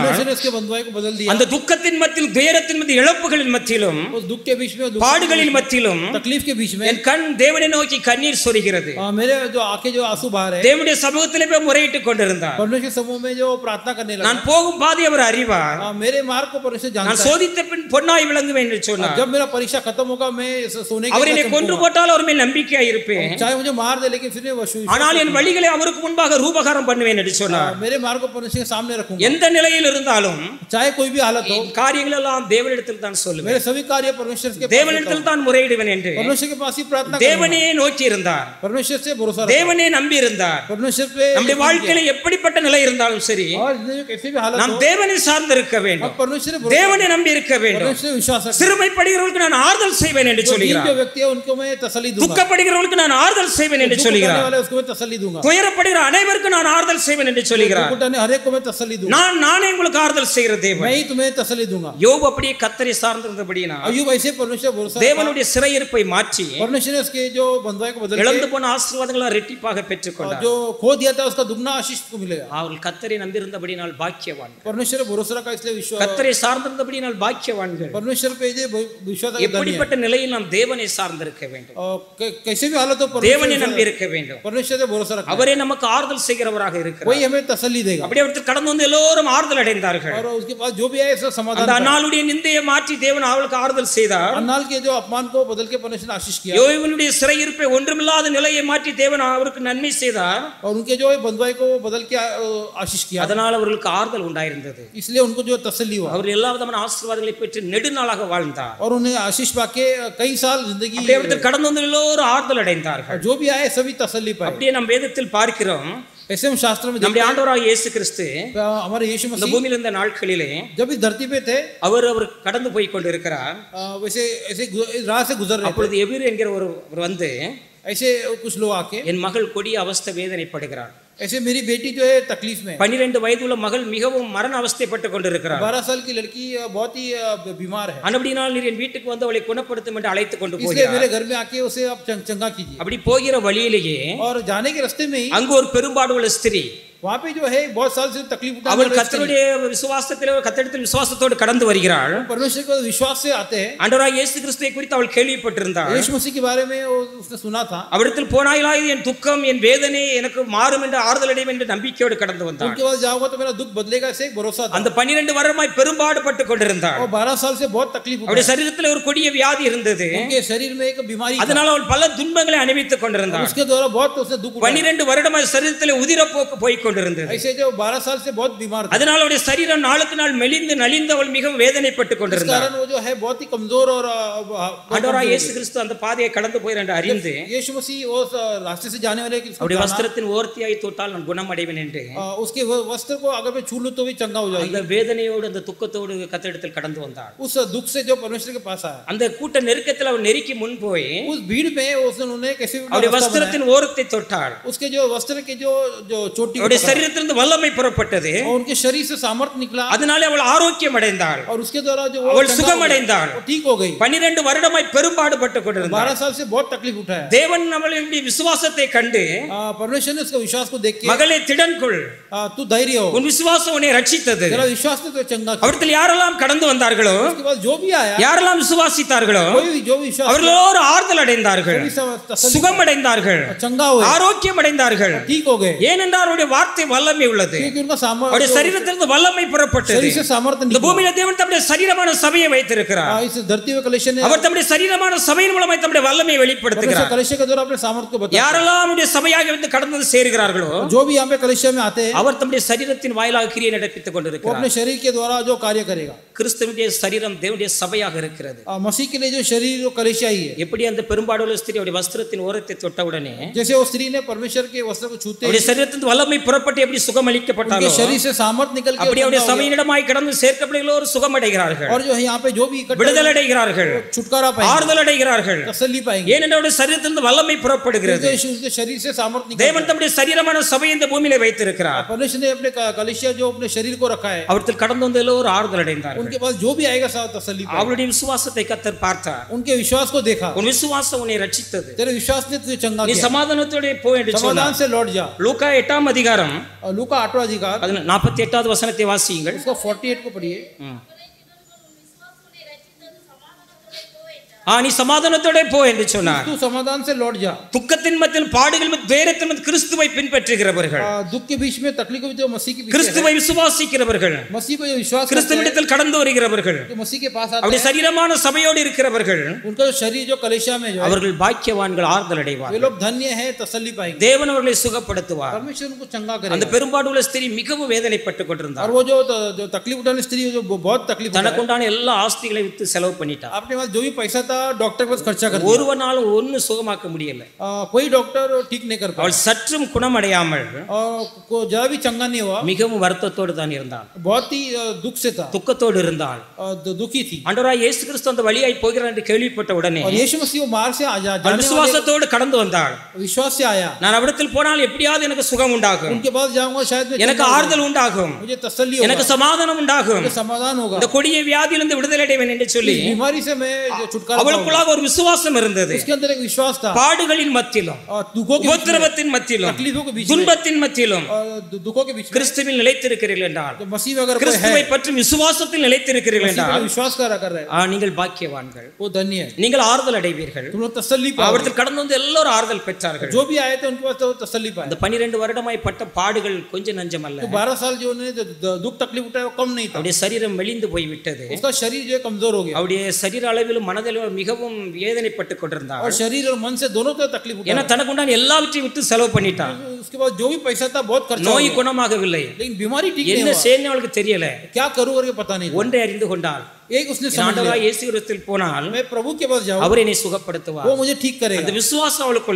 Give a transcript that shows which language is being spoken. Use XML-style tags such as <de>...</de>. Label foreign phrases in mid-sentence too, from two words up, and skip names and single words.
<hi>परमेश्वर ने उसके बंधुआई को बदल दिया.</hi> <ta>அந்த துக்கத்தின் மத்தியிலும் துயரத்தின் மத்தியிலும் இழப்புகளின் மத்தியிலும்</ta> <hi>उस दुख के बीच में,</hi> <ta>பாடுகளின் மத்தியிலும்</ta> <hi>तकलीफ के बीच में</hi> <ta>என் கண் தேவனை நோக்கி கண்ணீர் சொரிகிறது.</ta> <hi>मेरे जो आंखें जो आंसू बहा रहे हैं,</hi> <ta>தேவனுடைய சமூகத்திலே போய் முறையிட்டுக் கொண்டிருந்தார்.</ta> <hi>परमेश्वर के समूह में जो प्रार्थना करने लगा.</hi> <ta>நான் போகும் பாதை அவர் அறிவார்.</ta> <hi>मेरे मार्ग को परमेश्वर जानता</hi> <ta>நான்</ta> <hi>है.</hi> <ta>சோதித்த பின் பொன்னாய் விளங்குவேன் என்று சொன்னார்.</ta> <hi>जब मेरा परीक्षा खत्म होगा मैं सोने के</hi> <ta>அவர் என்னை கொன்று போட்டால் அவர் மேல் நம்பிக்கையாய் இருப்பேன்.</ta> <hi>चाहे मुझे मार दे लेकिन फिर मैं</hi> <ta>ஆனால் என் வழிகளை அவருக்கு முன்பாக ரூபகாரம் பண்ணுவேன் என்று சொன்னார்.</ta> <hi>मेरे मार्ग को परमेश्वर के सामने रखूंगा.</hi> <ta>எந்த நிலையில் இருந்தாலும்</ta> <hi>चाहे कोई भी हालत हो,</hi> <ta>காரியங்கள் எல்லாம் தேவனிடத்தில் தான் சொல்லுவேன்.</ta> <hi>मेरे सभी कार्य परमेश्वर के</hi> <ta>தேவனிடத்தில் தான் முறையிடுவேன் என்று</ta> <hi>परमेश्वर के पास ही प्रार्थना</hi> <ta>தேவனே நோக்கி இருந்தார்.</ta> <hi>परमेश्वर से भरोसा रखा.</hi> <ta>தேவனே நம்பி இருந்தார்.</ta> <hi>परमेश्वर पे</hi> <ta>நம்முடைய வாழ்க்கையில எப்படிப்பட்ட நிலை இருந்தாலும் சரி,</ta> <hi>और जिंदगी में कैसी भी हालत</hi> <ta>நாம்</ta> <hi>हो,</hi> <ta>தேவனை சார்ந்து இருக்க வேண்டும்.</ta> <hi>परमेश्वर से</hi> <ta>தேவனை நம்பி இருக்க வேண்டும்.</ta> <hi>परमेश्वर से विश्वास रखना.</hi> <ta>சிறுமைப்படுகிறவர்களுக்கு நான் ஆறுதல் செய்வேன் என்று</ta> <hi>जो</hi> <ta>சொல்கிறார்.</ta> <hi>व्यक्ति है उनको मैं तसल्ली दूंगा.</hi> <ta>துக்கப்படுகிறவர்களுக்கு நான் ஆறுதல் செய்வேன் என்று</ta> <hi>दुख उठाने</hi> <ta>சொல்கிறார்.</ta> <hi>वाले उसको मैं तसल्ली दूंगा.</hi> <ta>துயரப்படுகிற अனைவருக்கும் நான் ஆறுதல் செய்வேன் என்று சொல்கிறார்.</ta> <hi>दुख उठाने हर एक को मैं तसल्ली दूंगा.</hi> <ta>நானே உங்களுக்கு ஆறுதல் செய்கிற தேவன்.</ta> <hi>मैं ही तुम्हें तसल्ली दूंगा.</hi> <ta>யோபு அப்படியே கர்த்தரை சார்ந்திருந்தபடியினா</ta> <hi>अय्यूब ऐसे परमेश्वर भरोसा</hi> <ta>தேவனுடைய சிறையிருப்பை மாற்றி</ta> <hi>परमेश्वर ने उसके जो बंधुआई को बदल</hi> <ta>இழந்து</ta> <hi>के</hi> <ta>போன ஆசீர்வாதங்களை இரட்டிப்பாக பெற்றுக்கொண்டார்.</ta> <hi>जो खो दिया था उसका दुगना आशीष को मिलेगा.</hi> <ta>அவர்கள் கர்த்தரை நம்பியிருந்தபடினால் பாக்கியவான்.</ta> <hi>परमेश्वर भरोसा रखा इसलिए विश्वास.</hi> <ta>கர்த்தரை சார்ந்திருந்தபடினால் பாக்கியவான்கள்.</ta> <hi>परमेश्वर पे जे विश्वास का धनी है.</hi> <ta>எப்படிப்பட்ட நிலையில் நாம் தேவனை சார்ந்திருக்க வேண்டும்.</ta> <hi>कैसे भी हालत हो</hi> <ta>தேவனை நம்பி இருக்க வேண்டும்.</ta> <hi>परमेश्वर से भरोसा रखना.</hi> <ta>அவரே நமக்கு ஆறுதல் செய்கிறவராக இருக்கிறார்.</ta> <hi>वही हमें तसल्ली देगा</hi> <ta>அப்படியே ஒருத்தர் கடந்து வந்து எல்லோரும் ஆறுதல் அடைந்தார்கள்</ta> <hi>और उसके पास जो भी आए सब समाधान</hi> <ta>அந்த அன்னாளுடைய நிந்தையை மாற்றி தேவன் அவளுக்கு ஆறுதல் செய்தார்</ta> <hi>अन्नाल के जो अपमान को बदल के परमेश्वर ने आशीष किया</hi> <ta>யோபுவினுடைய சிறையிருப்பை ஒன்றுமில்லாத நிலையை மாற்றி தேவன் அவருக்கு நன்மை செய்தார்</ta> <hi>और उनके जो बंधुआई को बदल के आशीष किया</hi> <ta>அதனால அவர்களுக்கு ஆறுதல் உண்டாயிருந்தது</ta> <hi>इसलिए उनको जो तसल्ली हुआ</hi> <ta>அவர் எல்லா விதமான ஆசீர்வாதங்களை பெற்று நெடுநாளாக வாழ்ந்தார்</ta> <hi>और उन्हें आशीष पाके कई साल जिंदगी</hi> <ta>அப்படியே ஒருத்தர் கடந்து வந்து எல்லோரும் ஆறுதல் அடைந்தார்கள்</ta> <hi>जो भी आए सभी तसल्ली पाए</hi> <ta>அப்படியே நம் வேதத்தில் பார்க்கிறோம்</ta> <hi>ऐसे हम शास्त्र में</hi> <ta>நம்முடைய ஆண்டவராகிய இயேசு கிறிஸ்து</ta> <hi>हमारे यीशु</hi> <ta>இந்த</ta> <hi>मसीह</hi> <ta>பூமியில் இருந்த நாட்களிலே</ta> <hi>जब इस धरती पे थे</hi> <ta>அவர் கடந்து போய் கொண்டிருக்கிறார்</ta> <hi>वैसे ऐसे राह से गुजर रहे</hi> <ta>அப்பொழுது எபிரு என்கிற ஒரு வந்து</ta> <hi>ऐसे कुछ लोग आके</hi> <ta>என் மகள் கொடிய அவஸ்தை வேதனைப்படுகிறார்</ta> <hi>ऐसे मेरी बेटी जो है तकलीफ में</hi> <ta>12 வயதுள்ள மகள் மிகவும் மரண அவஸ்தைப்பட்டு கொண்டிருக்கிறார்</ta> <hi>12 साल की लड़की बहुत ही बीमार है</hi> <ta>அன்படினால் நீர் என் வீட்டுக்கு வந்து அவளை குணப்படுத்தும் என்று அழைத்து கொண்டு</ta> <hi>इसलिए</hi> <ta>போகிறார்</ta> <hi>मेरे घर में आके उसे आप चंगा कीजिए</hi> <ta>அப்படி போகிற வழியிலேயே</ta> <hi>और जाने के रास्ते में ही</hi> <ta>அங்கு ஒரு பெரும்பாடுள்ள ஸ்திரீ</ta> <hi>वहाँ पे जो है बहुत साल से तकलीफ उठा</hi> <ta>அவள் கர்த்தருடைய விசுவாசத்திலே கர்த்தரிடத்தில் விசுவாசத்தோடு கடந்து வருகிறாள்</ta> <hi>परमेश्वर को विश्वास से आते हैं</hi> <ta>ஆண்டவராகிய இயேசு கிறிஸ்துவை குறித்து அவள் கேள்விப்பட்டிருந்தாள்</ta> <hi>यीशु मसीह के बारे में उसने सुना था</hi> <ta>அவரிடத்தில் போனாயிலாவது என் துக்கம் என் வேதனை எனக்கு மாறும் என்று ஆறுதல் அடையும் என்று நம்பிக்கையோடு கடந்து வந்தாள்</ta> <hi>उनके पास जाऊंगा तो मेरा दुख बदलेगा ऐसे एक भरोसा था</hi> <ta>அந்த 12 வருடமாய் பெரும்பாடுபட்டு கொண்டிருந்தாள்</ta> <hi>और 12 साल से बहुत तकलीफ</hi> <ta>அவளுடைய சரீரத்தில் ஒரு கொடிய வியாதி இருந்தது</ta> <hi>उनके शरीर में एक बीमारी</hi> <ta>அதனால அவள் பல துன்பங்களை அனுபவித்துக் கொண்டிருந்தாள்</ta> <hi>उसके द्वारा बहुत उसने दुख</hi> <ta>12 வருடமாய் சரீரத்தில் உதிரப்போக்கு போய் கொண்டிருந்தது</ta> <hi>ऐसे जो 12 साल से बहुत बीमार था</hi> <ta>அதனால அவளுடைய சரீரம் நாளுக்கு நாள் மெலிந்து நலிந்து அவள் மிகவும் வேதனைப்பட்டு</ta> <hi>इस</hi> <ta>கொண்டிருந்தாள்</ta> <hi>कारण वो जो है बहुत ही कमजोर और</hi> <ta>ஆண்டவராகிய இயேசு கிறிஸ்து அந்த பாதையை கடந்து போய் என்று அறிந்து</ta> <hi>यीशु मसीह उस रास्ते से जाने वाले</hi> <ta>அவருடைய வஸ்திரத்தின் ஓர்த்தியாய் தொட்டால் நான் குணமடைவேன் என்று</ta> <hi>उसके वस्त्र को अगर मैं छू लूं तो भी चंगा हो जाएगी</hi> <ta>அந்த வேதனையோடு அந்த துக்கத்தோடு கர்த்தரிடத்தில் கடந்து வந்தாள்</ta> <hi>उस दुख से जो परमेश्वर के पास आया</hi> <ta>அந்த கூட்ட நெருக்கத்தில் அவள் நெருக்கி முன் போய்</ta> <hi>उस भीड़ में उसने उन्हें कैसे</hi> <ta>அவருடைய வஸ்திரத்தின் ஓரத்தை தொட்டாள்</ta> <hi>उसके जो वस्त्र के जो चोटी</hi> <ta>அவருடைய சரீரத்திலிருந்து வல்லமை புறப்பட்டது</ta> <hi>और उनके शरीर से सामर्थ्य निकला</hi> <ta>அதனாலே அவள் ஆரோக்கியம் அடைந்தாள்</ta> <hi>और उसके द्वारा जो</hi> <ta>அவள் சுகம் அடைந்தாள்</ta> <hi>वो ठीक हो गई</hi> <ta>12 வருடமாய் பெரும்பாடுபட்டு கொண்டிருந்தாள்</ta> <hi>12 साल से बहुत तकलीफ उठाया</hi> <ta>தேவன் நம்மளுடைய விசுவாசத்தை கண்டு</ta> <hi>परमेश्वर ने उसका विश्वास को देख के</hi> <ta>மகளே திடன் கொள்</ta> <hi>तू धैर्य हो</hi> <ta>உன் விசுவாசம் உன்னை ரட்சித்தது</ta> <hi>तेरा विश्वास ने तो चंगा किया</hi> <ta>அவர்கள் யாரெல்லாம் கடந்து வந்தார்களோ</ta> <hi>उसके बाद जो भी आया</hi> <ta>யாரெல்லாம் விசுவாசித்தார்களோ</ta> <hi>कोई जो विश्वास</hi> <ta>அவர்களோடு ஆறுதல் அடைந்தார்கள்</ta> <hi>तसल्ली</hi> <ta>சுகம் அடைந்தார்கள்</ta> <hi>चंगा हुए</hi> <ta>ஆரோக்கியம் அடைந்தார்கள்</ta> <hi>ठीक हो गए</hi> <ta>ஏனென்றால் அவருடைய வார்த்தை வல்லமை உள்ளது</ta> <hi>क्योंकि उनका</hi> <ta>அவருடைய சரீரத்திலிருந்து வல்லமை புறப்பட்டது</ta> <hi>शरीर से सामर्थ्य</hi> <ta>இந்த</ta> <hi>निकला</hi> <ta>பூமியில தேவன் தம்முடைய சரீரமான சபையை வைத்திருக்கிறார்</ta> <hi>इस धरती में कलेश ने</hi> <ta>அவர் தம்முடைய சரீரமான சபையின் மூலமாய் தம்முடைய வல்லமையை வெளிப்படுத்துகிறார்</ta> <hi>कलेश के द्वारा अपने सामर्थ्य को बताया</hi> <ta>யாரெல்லாம் அவருடைய சபையாக வந்து கடந்து சேருகிறார்களோ</ta> <hi>जो भी यहाँ पे कलेश में आते हैं</hi> <ta>அவர் தம்முடைய சரீரத்தின் வாயிலாக கிரியை நடப்பித்துக்</ta> <hi>वो</hi> <ta>கொண்டிருக்கிறார்</ta> <hi>अपने शरीर के द्वारा जो कार्य करेगा</hi> <ta>கிறிஸ்துவினுடைய சரீரம் தேவனுடைய சபையாக இருக்கிறது</ta> <hi>मसीह के लिए जो शरीर जो कलेशिया ही है</hi> <ta>எப்படி அந்த பெரும்பாடுள்ள ஸ்திரீ அவருடைய வஸ்திரத்தின் ஓரத்தை தொட்டவுடனே</ta> <hi>जैसे वो स्त्री ने परमेश्वर के वस्त्र को छूते</hi> <ta>அவருடைய சரீரத்தின் வல்லமை புறப்பட்டு எப்படி சுகம் அளிக்கப்பட்டாலோ</ta> <hi>उनके शरीर से सामर्थ्य निकल के</hi> <ta>அப்படி அவருடைய சபையினிடமாய் கடந்து சேர்க்கப்படுகிறோர் சுகம் அடைகிறார்கள்</ta> <hi>और जो है यहाँ पे जो भी इकट्ठा</hi> <ta>விடுதலை அடைகிறார்கள்</ta> <hi>छुटकारा पाएंगे</hi> <ta>ஆறுதल அடைகிறார்கள்</ta> <hi>तसल्ली पाएंगे</hi> <ta>ஏனென்றால் அவருடைய சரீரத்திலிருந்து வல்லமை புறப்படுகிறது</ta> <hi>उनके शरीर से सामर्थ्य निकल</hi> <ta>தேவன் தம்முடைய சரீரமான சபையை இந்த பூமியிலே வைத்திருக்கிறார்</ta> <hi>परमेश्वर ने अपने कलेशिया जो अपने शरीर को रखा है</hi> <ta>அவர்கள் கடந்து வந்து எல்லோரும் ஆறுதல் அடைந்தார்கள்</ta> <hi>उनके पास जो भी आएगा सब तसल्ली पाएगा</hi> <ta>அவருடைய விசுவாசத்தை கர்த்தர் பார்த்தார்</ta> <hi>उनके विश्वास को देखा</hi> <ta>உன் விசுவாசம் உன்னை ரட்சித்தது</ta> <hi>तेरे विश्वास ने तुझे चंगा</hi> <ta>நீ</ta> <hi>किया</hi> <ta>சமாதானத்தோட போ என்று</ta> <hi>समाधान</hi> <ta>சொன்னார்</ta> <hi>से लौट जा</hi> <ta>லூக்கா 8ஆம் அதிகாரம்</ta> <hi>और लूका 8वां अधिकार</hi> <ta>48வது வசனத்தை வாசியுங்கள்</ta> <hi>उसका 48 को पढ़िए</hi> <ta>நீ சமாதானத்தோட போ என்று சொன்னார்</ta> <hi>तू समाधान से लौट जा</hi> <ta>துக்கத்தின் மத்தியில் பாடுகள் மத்தியில் துயரத்தின் மத்தியில் கிறிஸ்துவை பின்பற்றுகிறவர்கள்</ta> <hi>दुख के बीच में तकलीफ के बीच में मसीह के पीछे</hi> <ta>கிறிஸ்துவை விசுவாசிக்கிறவர்கள்</ta> <hi>है मसीह को जो विश्वास करते हैं</hi> <ta>கிறிஸ்துவிடத்தில் கடந்து வருகிறவர்கள்</ta> <hi>जो मसीह के पास आते</hi> <ta>அவருடைய சரீரமான சபையோடு இருக்கிறவர்கள்</ta> <hi>हैं उनका जो शरीर जो कलेशिया में जो है</hi> <ta>அவர்கள் பாக்கியவான்கள் ஆறுதல்</ta> <hi>वे</hi> <ta>அடைவார்கள்</ta> <hi>लोग धन्य है तसल्ली पाएंगे</hi> <ta>தேவன் அவர்களை சுகப்படுத்துவார்</ta> <hi>परमेश्वर उनको चंगा</hi> <ta>அந்த</ta> <hi>करेगा</hi> <ta>பெரும்பாடுள்ள ஸ்திரீ மிகவும் வேதனைப்பட்டு</ta> <hi>और</hi> <ta>கொண்டிருந்தார்</ta> <hi>वो जो तकलीफ उठाने स्त्री जो बहुत तकलीफ उठाए,</hi> <ta>தனக்குண்டான எல்லா ஆஸ்திகளை வித்து செலவு பண்ணிட்டார்</ta> <hi>अपने पास जो भी पैसा था डॉक्टर के पास खर्चा कर दिया</hi> <ta>ஒருவனாலும் ஒன்னு சுகமாக்க முடியல</ta> <hi>कोई डॉक्टर ठीक नहीं कर पाया</hi> <ta>அவள் சற்றும் குணமடையாமல்</ta> <hi>और जरा भी चंगा नहीं हुआ</hi> <ta>மிகவும் வருத்தத்தோடு தான் இருந்தாள்</ta> <hi>बहुत ही दुख से था</hi> <ta>துக்கத்தோடு இருந்தாள்</ta> <hi>दुखी थी</hi> <ta>ஆண்டவராகிய இயேசு கிறிஸ்து அந்த வழியாய் போகிறார் என்று கேள்விப்பட்ட உடனே</ta> <hi>और यीशु मसीह वो मार्ग से</hi> <ta>அவள் விசுவாசத்தோடு கடந்து வந்தாள்</ta> <hi>विश्वास से आया</hi> <ta>நான் அவிடத்தில் போனால் எப்படியாவது எனக்கு சுகம் உண்டாகும்</ta> <hi>उनके पास जाऊंगा शायद मैं</hi> <ta>எனக்கு ஆறுதல் உண்டாகும்</ta> <hi>मुझे तसल्ली होगा</hi> <ta>எனக்கு சமாதானம் உண்டாகும்</ta> <hi>मुझे समाधान होगा</hi> <ta>இந்த கொடிய வியாதியிலிருந்து விடுதலை அடைவேன் என்று சொல்லி</ta> <hi>बीमारी से मैं जो छुटकारा</hi> <ta>அவளுக்குள்ளாக ஒரு விசுவாசம் இருந்தது.</ta> <hi>उसके अंदर एक विश्वास था,</hi> <ta>பாடுகளின் மத்தியிலும்</ta> <hi>और दुखों के बीच में,</hi> <ta>உபத்திரவத்தின் மத்தியிலும்</ta> <hi>तकलीफों के बीच में,</hi> <ta>துன்பத்தின் மத்தியிலும்</ta> <hi>और दुखों के बीच में</hi> <ta>கிறிஸ்துவில் நிலைத்திருக்கிறீர்கள் என்றால்,</ta> <hi>तो मसीह में अगर कोई है,</hi> <ta>கிறிஸ்துவை பற்றி விசுவாசத்தில் நிலைத்திருக்கிறீர்கள்</ta> <hi>मसीह</hi> <ta>என்றால்,</ta> <hi>पर विश्वास कर रहे हैं,</hi> <ta>நீங்கள் பாக்கியவான்கள்,</ta> <hi>वो धन्य है,</hi> <ta>நீங்கள் ஆறுதल அடைவீர்கள்.</ta> <hi>तुम लोग तसल्ली पाओ।</hi> <ta>அவர்கள் கடந்து வந்து எல்லாரும் ஆறுதல் பெற்றார்கள்.</ta> <hi>जो भी आए थे उनके पास तो तसल्ली पाए।</hi> <ta>அந்த 12 வருடமாய் பட்ட பாடுகள் கொஞ்சம் நஞ்சம் அல்ல.</ta> <hi>तो 12 साल जो उन्होंने दुख तकलीफ उठाया वो कम नहीं था।</hi> <ta>அவருடைய சரீரம் மெலிந்து போய் விட்டது.</ta> <hi>उसका शरीर जो है कमजोर हो गया,</hi> <ta>அவருடைய சரீர அளவிலும் மனதிலும் மிகவும் வேதனைப்பட்டு கொண்டிருந்தார்.</ta> <hi>और शरीर और मन से दोनों तरफ तकलीफ</hi> <ta>ஏன்னா</ta> <hi>उठाया।</hi> <ta>தனக்கு உண்டான எல்லாவற்றையும் விட்டு செலவு பண்ணிட்டான்.</ta> <hi>उसके बाद जो भी पैसा था बहुत खर्चा हो</hi> <ta>நோய்</ta> <hi>गया,</hi> <ta>குணமாகவில்லை.</ta> <hi>लेकिन बीमारी ठीक नहीं</hi> <ta>என்ன</ta> <hi>हुआ।</hi> <ta>செய்யணும் அவளுக்கு தெரியல.</ta> <hi>क्या करूं करके पता नहीं था।</hi> <ta>ஒன்றை அறிந்து கொண்டாள்,</ta> <hi>एक उसने समझ</hi> <ta>ஆண்டவராகிய</ta> <hi>लिया,</hi> <ta>இயேசு கிறிஸ்துவில் போனால்</ta> <hi>मैं प्रभु के पास जाऊं,</hi> <ta>அவர் என்னை சுகப்படுத்துவார்.</ta> <hi>वो मुझे ठीक</hi> <ta>அந்த</ta> <hi>करेगा।</hi> <ta>விசுவாசம் அவளுக்குள்</ta>